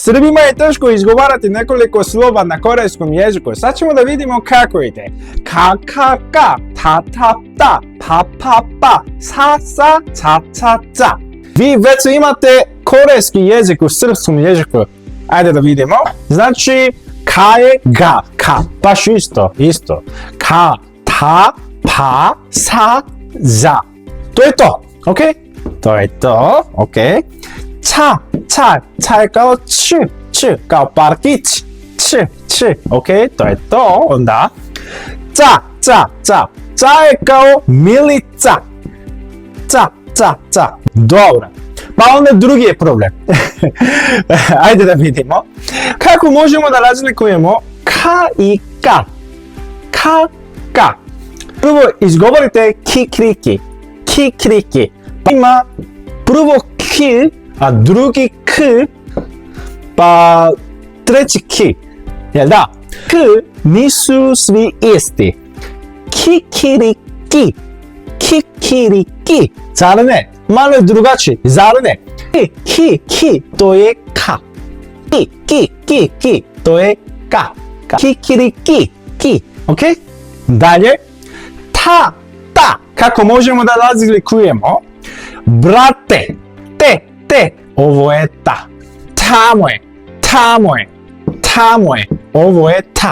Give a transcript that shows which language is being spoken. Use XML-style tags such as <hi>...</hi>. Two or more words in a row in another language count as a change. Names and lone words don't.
<sr>Srbima je teško izgovarati nekoliko slova na korejskom jeziku. Sad ćemo da vidimo kako ide. Ka, ka, ka, ta, ta, ta, pa, pa, pa, sa, sa, ca, ca, ca. Vi već imate korejski jezik u srpskom jeziku. Ajde da vidimo. Znači, ka je ga, ka. Baš isto. Ka, ta, pa, sa, za. To je to, ok? To je to, ok? 차 je kao č, kao parkić, č, ok, to je to, onda, ca je kao milica, ca, dobro, pa onda drugi je problem, ajde da vidimo, kako možemo da razlikujemo ka i ka, ka, prvo izgovorite kikriki, pa ima prvo k, a drugi k, pa treći k, jel da? K nisu svi isti. Kikiriki, zar ne? Malo je drugačije, zar ne? Ki, to je ka. Ki, to je ka. Kikiriki, ok? Dalje, ta, kako možemo da razlikujemo? Brate, te, ovo je ta. Tamo je, ovo je ta.</sr>